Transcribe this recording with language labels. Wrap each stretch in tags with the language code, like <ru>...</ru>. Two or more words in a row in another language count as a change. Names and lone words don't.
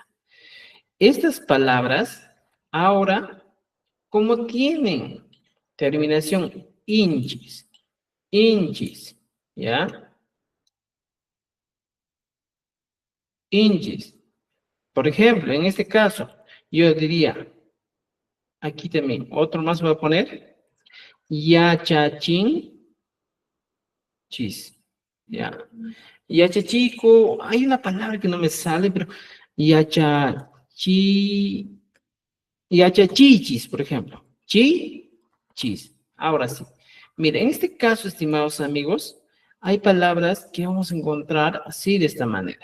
<es>Estas palabras, ahora, como tienen terminación inchis, ¿ya? Inchis. Por ejemplo, en este caso, yo diría, aquí también, otro más voy a poner,</es> <qu>yachachin, chis, ya. Yachachico,</qu> <es>hay una palabra que no me sale, pero</es> <qu>yachachi, yachachichis,</qu> <es>por ejemplo, chis. Ahora sí. Mira, en este caso, estimados amigos, hay palabras que vamos a encontrar así de esta manera.</es>